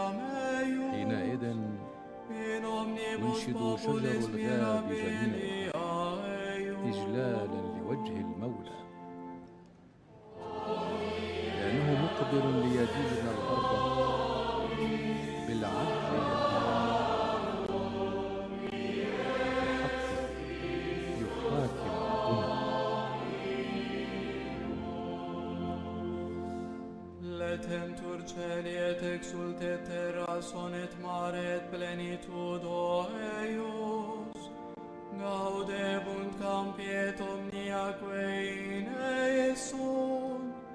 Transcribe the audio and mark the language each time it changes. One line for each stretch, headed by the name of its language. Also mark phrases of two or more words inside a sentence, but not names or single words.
Arabic: حينئذ ينشد شجر الغاب جميعا إجلالا لوجه المولى، لأنه مقبل ليدين الأرض بالعدل والحق، يحاكم الأمم.
Latin: Letentur celi et exultet terra, sonet mare et plenitudo eius. Gaudebunt campi et omniaque in eis sunt.